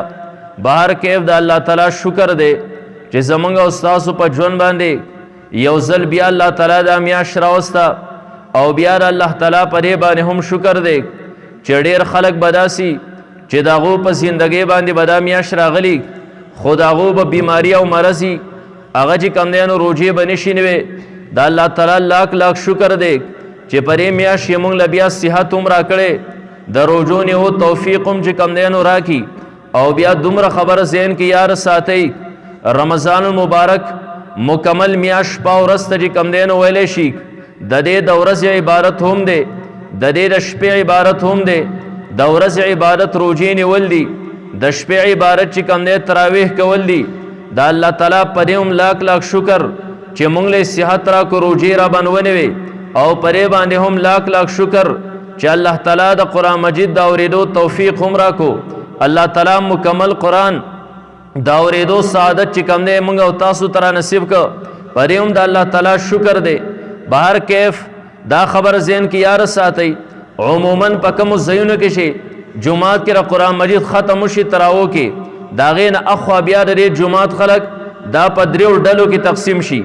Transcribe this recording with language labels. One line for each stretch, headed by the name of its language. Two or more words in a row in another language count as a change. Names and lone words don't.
Pashto: بهر کیف د الله تعالی شکر دی چې زمونږ او ستاسو په ژوند باندې یو ځل بیا الله تعالی دا میاشت راوسته او بیا د الله تعالی په دې باندې هم شکر دی چې ډېر خلک به داسي چې د هغو په زندګۍ باندې به دا میاشت راغلي خو د هغو به بیماري او مرض وي هغه چې کوم دی نو روژې به نشي نوې. د الله تعالی
Urdu: لاکھ لاکھ
Pashto: شکر دی چې په دې میاشت یې موږ له بیا صحت هم راکړی د روژو نیو توفیق هم چې کوم دی نو راکړي او بیا دومره خبره ذهن کې یار ساتئ رمضان المبارک مکمل میاشت په ورځ ته چې کوم دی نو ویلی شي د دې د ورځې عبارت هم دی د دې د شپې عبارت هم دی. د ورځې عبادت روژې نیول دي د شپې عبارت چې کوم دی تراویح کول دي. د الله تعالی په دې هم
Urdu: لاکھ لاکھ
Pashto: شکر چې موږ له صحت راکړو روژې را باندې ونیوې او په دې باندې هم
Urdu: لاکھ لاکھ
Pashto: شکر چې الله تعالی د قرآن مجید د اورېدو توفیق هم راکړو. الله تعالی مکمل قرآن د اورېدو سعادت چې کوم دی موږ او تاسو ته را نصیب کړه. په دې هم د الله تعالی شکر دی. بهر کیف دا خبر ذهن کې یار ساتئ عموماً په کومو ځایونو کې شي جمعات کې را قرآن مجید ختم وشي تراوو کې د هغې نه اخوا بیا د دې جمعات خلک دا په 3 ډلو کې تقسیم شي.